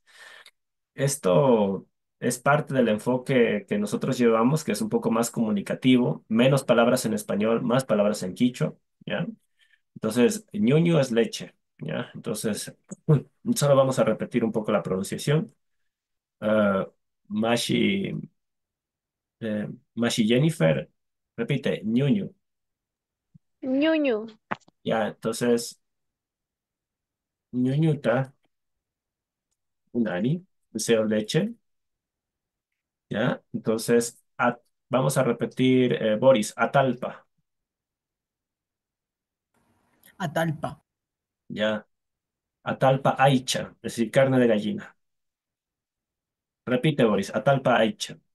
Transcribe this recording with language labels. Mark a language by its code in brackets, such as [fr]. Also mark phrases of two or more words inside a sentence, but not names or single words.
[es] Esto es parte del enfoque que nosotros llevamos, que es un poco más comunicativo, menos palabras en español, más palabras en quichua, ¿ya? Entonces, ñuño es leche, ¿ya? Entonces, solo vamos a repetir un poco la pronunciación. Ah, Mashi, Mashi Jennifer, repite, ñuño, Ñuño. [qu] ¿ya? Entonces, ñuñuta, unani, [es] deseo leche. ¿Ya? Entonces, vamos a repetir, Boris, Atalpa, Atalpa, [qu] ¿ya? Atalpa Aicha, [es] es decir, carne de gallina. Repite, Boris, [qu] Atalpa Aicha,